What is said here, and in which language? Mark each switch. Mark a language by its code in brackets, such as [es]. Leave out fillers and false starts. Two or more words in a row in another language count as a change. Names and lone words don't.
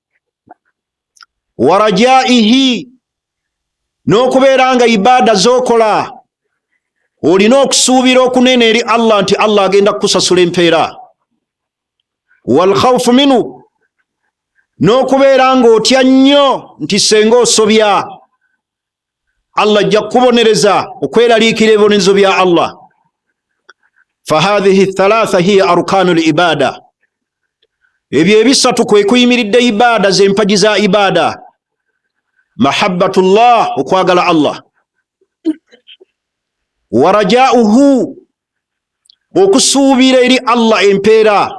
[ar] ورجائه, [lg] n'okubeera nga ibaada z'okola olina okusuubira okunene eri Allah nti Allah agenda kukusasula empeera. [ar] والخوف منه, [lg] n'okubeera nga otya nnyo nti senga osobya Allah ajja kukubonereza, okweraliikira ebibonerezo bya Allah. [ar] فهذه الثلاثة هي أركان العبادة. [lg] Ebyo ebisatu kwe kuyimiridde ibaada, z'empagi za ibaada. Mahabbatullah, okwagala Allah. [ar] ورجاؤه, [lg] okusuubira eri Allah empeera.